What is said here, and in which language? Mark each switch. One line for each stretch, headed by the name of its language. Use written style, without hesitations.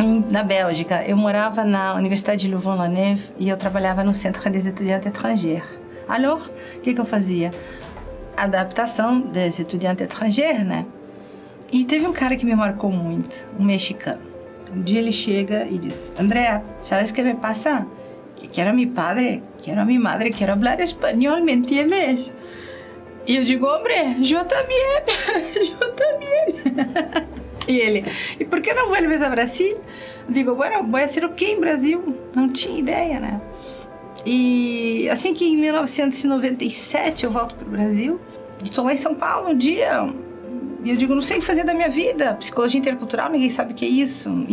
Portuguese: Na Bélgica, eu morava na Universidade de Louvain-la-Neuve e eu trabalhava no Centre des Étudiants Étrangers.
French: Alors,
Portuguese: o que eu fazia? Adaptação
French: des étudiantes étrangers,
Portuguese: né? E teve um cara que me marcou muito, um mexicano. Um dia ele chega e diz: Andrea,
Spanish: ¿sabes qué me pasa? Que quiero a mi padre, quiero a mi madre, quiero hablar español, ¿me entiendes?
Portuguese: E eu digo:
Spanish: hombre, yo también, yo también.
Portuguese: E ele: e por que não
Spanish: vuelves a
Portuguese: Brasil? Eu digo:
Spanish: bueno, voy a hacer
Portuguese: o quê em Brasil? Não tinha ideia, né? E assim que em 1997 eu volto pro Brasil, estou lá em São Paulo um dia, e eu digo: não sei o que fazer da minha vida, psicologia intercultural, ninguém sabe o que é isso.